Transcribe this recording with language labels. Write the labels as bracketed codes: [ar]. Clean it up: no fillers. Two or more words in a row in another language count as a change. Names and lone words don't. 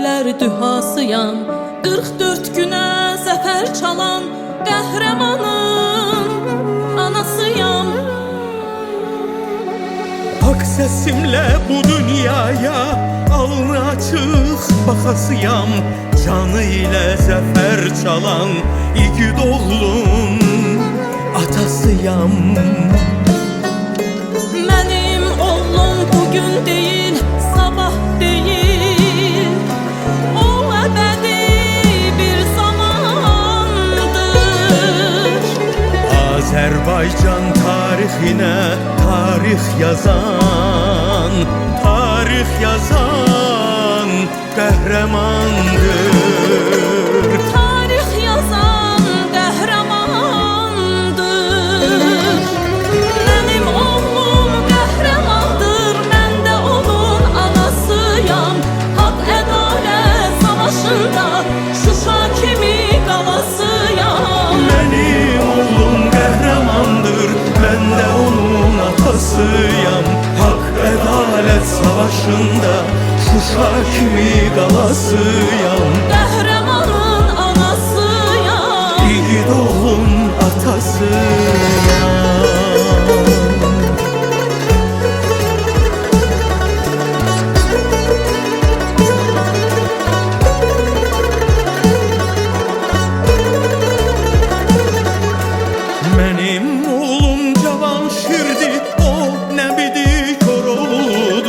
[az] dühasıyam. 44 günə zəfər çalan qəhrəmanın anasıyam. [tr] Hak sesimle bu dünyaya alnı açık bakasıyam. Canı ile zafer çalan igid oğlun atasıyam. [az] Mənim oğlum [tr] bugün değil, sabah değil. [az] O əbədi bir zamandır. [tr] Azerbaycan tarihine tarih yazan, tarih yazan kahramandır. [az] Tarix yazan qəhrəmandır. Mənim oğlum qəhrəmandır, mən də onun anasıyam. Haqq ədalət savaşında Şuşa kimi qalasıyam. [tr] Benim oğlum kahramandır, ben de onun atasıyam. Hak adalet savaşında Şuşa kimi qalasıyam. [az] Qəhrəmanın anasıyam. İgid oğlun atasıyam. [tr] Benim oğlum cavan şirdi, o ne bidi kör oldu.